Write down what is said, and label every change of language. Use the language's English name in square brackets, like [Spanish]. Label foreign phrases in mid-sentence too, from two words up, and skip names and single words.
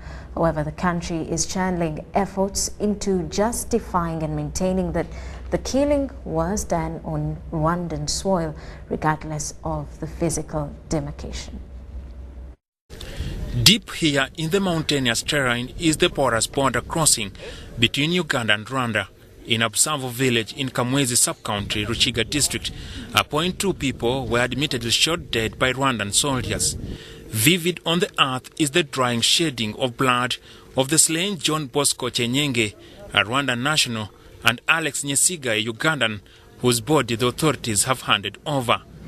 [English] However, the country is channeling efforts into justifying and maintaining that the killing was done on Rwandan soil, regardless of the physical demarcation. Deep here in the mountainous terrain is the porous border crossing between Uganda and Rwanda. In Haposavo village in Kamwezi sub-county, Ruchiga district, 2 people were admittedly shot dead by Rwandan soldiers. Vivid on the earth is the drying shedding of blood of the slain John Bosco Chenyenge, a Rwandan national, and Alex Nyesiga, a Ugandan, whose body the authorities have handed over.